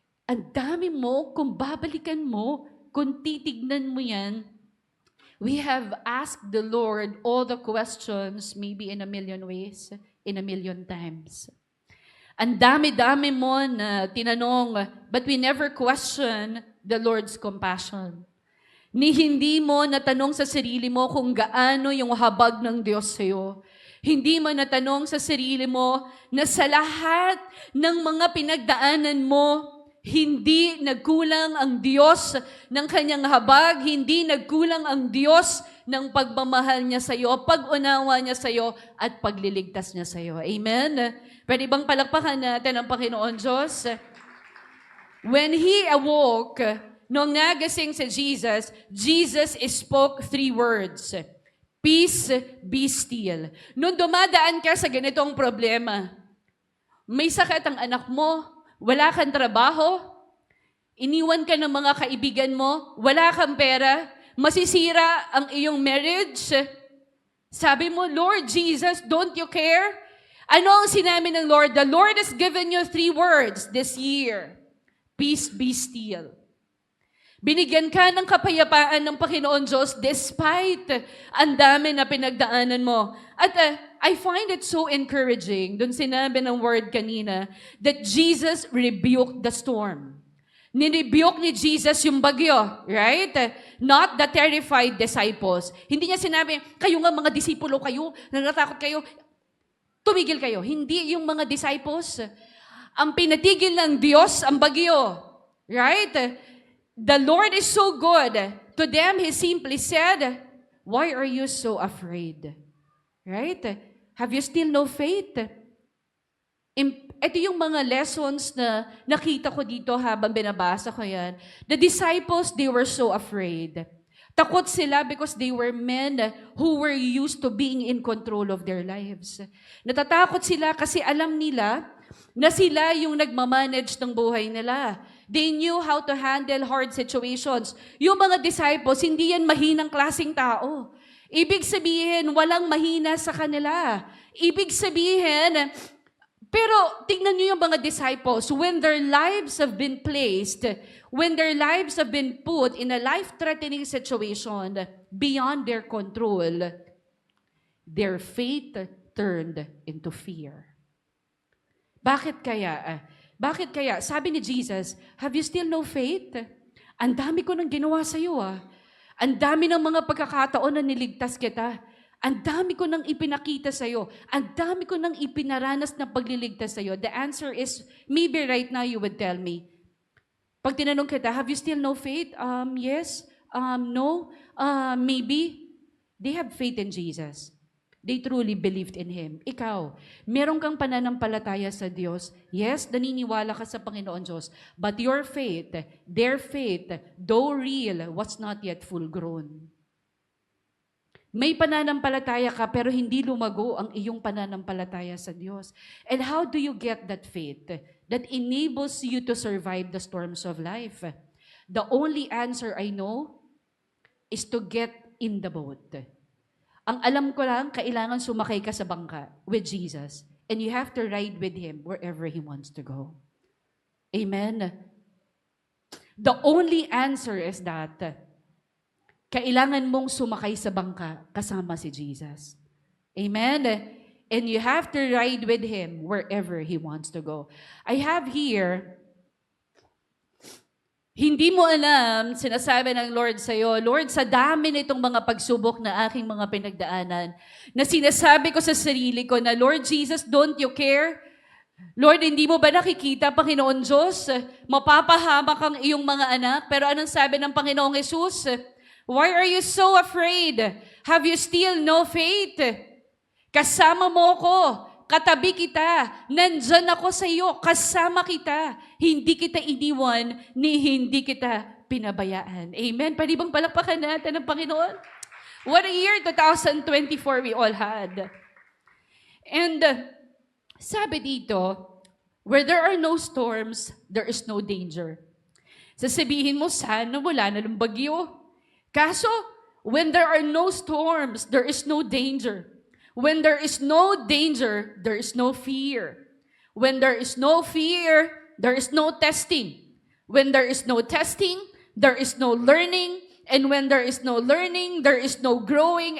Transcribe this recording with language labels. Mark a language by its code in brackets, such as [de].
[tl] Ang dami mo, kung babalikan mo, kung titignan mo yan, [en] we have asked the Lord all the questions, maybe in a million ways, in a million times. [tl] Ang dami-dami mo na tinanong, [en] but we never question the Lord's compassion. [tl] Ni hindi mo natanong sa sarili mo kung gaano yung habag ng Diyos sa'yo. Hindi mo natanong sa sarili mo na sa lahat ng mga pinagdaanan mo, hindi nagkulang ang Diyos ng kanyang habag, hindi nagkulang ang Diyos ng pagmamahal niya sa iyo, pag-unawa niya sa iyo, at pagliligtas niya sa iyo. Amen? Pwede bang palakpakan natin ang Panginoon Diyos? [en] When He awoke, [tl] nung nagising si Jesus, [en] Jesus spoke 3 words. Peace, be still. [tl] Nung dumadaan ka sa ganitong problema, may sakit ang anak mo, wala kang trabaho, iniwan ka ng mga kaibigan mo, wala kang pera, masisira ang iyong marriage. Sabi mo, Lord Jesus, [en] don't you care? [tl] Ano ang sinabi ng Lord? [en] The Lord has given you 3 words this year. Peace, be still. [tl] Binigyan ka ng kapayapaan ng Panginoon Diyos despite ang dami na pinagdaanan mo. [en] At I find it so encouraging, [tl] dun sinabi ng word kanina, [en] that Jesus rebuked the storm. [tl] Nirebuke ni Jesus yung bagyo, right? [en] Not the terrified disciples. [tl] Hindi niya sinabi, kayo nga mga disipulo kayo, natatakot kayo, tumigil kayo. Hindi yung mga disciples. Ang pinatigil ng Diyos ang bagyo, right? [en] The Lord is so good. To them, He simply said, why are you so afraid? Right? Have you still no faith? [tl] Ito yung mga lessons na nakita ko dito habang binabasa ko yan. [en] The disciples, they were so afraid. [tl] Takot sila [en] because they were men who were used to being in control of their lives. [tl] Natatakot sila kasi alam nila na sila yung nagmamanage ng buhay nila. [en] They knew how to handle hard situations. [tl] Yung mga disciples, hindi yan mahinang klaseng tao. Ibig sabihin, walang mahina sa kanila. Ibig sabihin, pero tingnan niyo yung mga disciples, [en] when their lives have been placed, when their lives have been put in a life-threatening situation beyond their control, their faith turned into fear. [tl] Bakit kaya? Bakit kaya? Sabi ni Jesus, [en] have you still no faith? [tl] Ang dami ko nang ginawa sa iyo ah. Ang dami ng mga pagkakataon na niligtas kita. Ang dami ko nang ipinakita sa iyo. Ang dami ko nang ipinaranas na pagliligtas sa iyo. [en] The answer is, maybe right now you would tell me, [tl] pag tinanong kita, [en] have you still no faith? Yes. No. Maybe. They have faith in Jesus. They truly believed in Him. [tl] Ikaw, meron kang pananampalataya sa Diyos. Yes, naniniwala ka sa Panginoon Diyos. [en] But your faith, their faith, though real, was not yet full grown. [tl] May pananampalataya ka pero hindi lumago ang iyong pananampalataya sa Diyos. [en] And how do you get that faith that enables you to survive the storms of life? The only answer I know is to get in the boat. [tl] Ang alam ko lang, kailangan sumakay ka sa bangka [en] with Jesus. And you have to ride with Him wherever He wants to go. Amen? The only answer is that [tl] kailangan mong sumakay sa bangka kasama si Jesus. Amen? [en] And you have to ride with Him wherever He wants to go. I have here, [tl] hindi mo alam, sinasabi ng Lord sa'yo, Lord, sa dami nitong mga pagsubok na aking mga pinagdaanan, na sinasabi ko sa sarili ko na, Lord Jesus, [en] don't you care? [tl] Lord, hindi mo ba nakikita, Panginoon Diyos? Mapapahamak ang iyong mga anak. Pero anong sabi ng Panginoong Jesus? [en] Why are you so afraid? Have you still no faith? [tl] Kasama mo ko. Katabi kita, nandyan ako sa iyo, kasama kita. Hindi kita iniwan, ni hindi kita pinabayaan. Amen? Pwede bang palakpakan natin ng Panginoon? [en] What a year 2024 we all had. And [tl] sabi dito, [en] where there are no storms, there is no danger. [tl] Sasabihin mo, sana wala na ng bagyo. [en] Kaso, when there are no storms, there is no danger. When there is no danger, there is no fear. When there is no fear, there is no testing. When there is no testing, there is no learning. And when there is no learning, there is no growing.